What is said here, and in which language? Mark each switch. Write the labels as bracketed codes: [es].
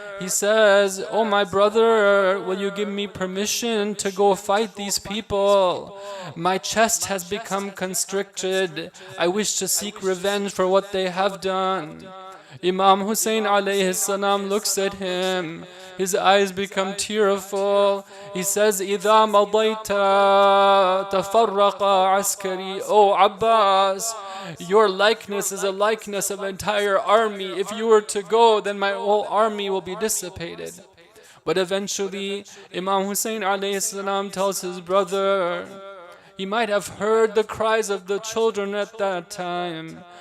[en] He says, "Oh, my brother, will you give me permission to go fight these people? My chest has become constricted. I wish to seek revenge for what they have done." Imam Hussein alayhi salam looks at him. His eyes become tearful. He says, [ar] "إِذَا مَضَيْتَ تَفَرَّقَ عَسْكَرِي." [en] "Oh, Abbas, your likeness is a likeness of an entire army. If you were to go, then my whole army will be dissipated." But eventually, Imam Hussein alayhi salam tells his brother, he might have heard the cries of the children at that time.